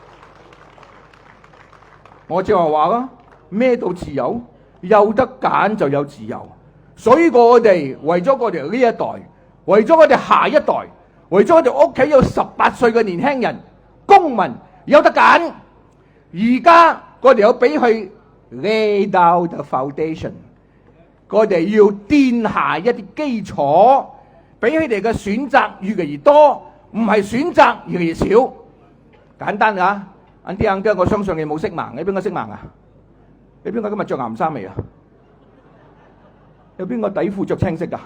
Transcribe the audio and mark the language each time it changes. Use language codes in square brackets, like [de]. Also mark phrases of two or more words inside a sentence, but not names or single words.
[yue] 我正話咯，咩到自由？有得揀就有自由。所以我哋為咗我哋呢一代，為咗我哋下一代，為咗我哋屋企有18歲嘅年輕人公民有得揀。而家我哋有俾佢 [en] lay down the foundation， [yue] 我哋要奠下一啲基礎，俾佢哋嘅選擇越嚟越多，唔係選擇越嚟越少。簡單㗎， [en] Auntie Uncle， [yue] 我相信你冇色盲，你邊個色盲啊？你邊個今日着藍衫未啊？有邊個底褲着青色㗎？